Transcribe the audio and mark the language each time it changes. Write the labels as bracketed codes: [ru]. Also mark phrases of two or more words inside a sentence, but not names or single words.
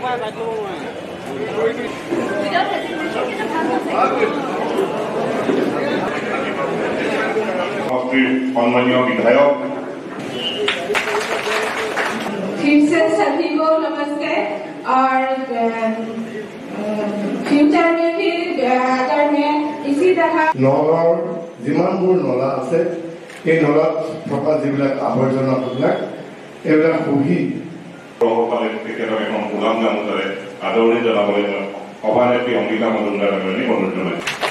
[as] সম্মানীয় বিধায়ক [hi] फिर से सभी को नमस्ते और फ्यूचर में भी अगर मैं इसी तरह [as] নগাঁৱৰ যিমানবোৰ নলা আছে এই নলাত থকা যিবিলাক আৱৰ্জনাবিলাক এইবিলাক শুহি পৌৰসভালে তেখেতক এখন গোলাম গামোচাৰে আদৰণি জনাবলৈ সভানেত্ৰী অংগিতা মজুমদাৰ ডাঙৰীয়াক অনুৰোধ জনাইছোঁ।